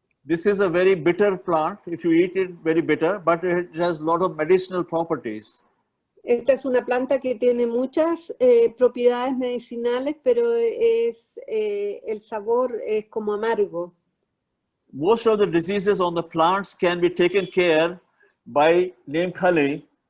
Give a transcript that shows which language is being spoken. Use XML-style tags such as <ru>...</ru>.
<en>This is a very bitter plant. If you eat it, very bitter, but it has a lot of medicinal properties.</en> <es>Esta es una planta que tiene muchas propiedades medicinales, pero el sabor es como amargo.</es> <en>Most of the diseases on the plants can be taken care by neem khali.</en>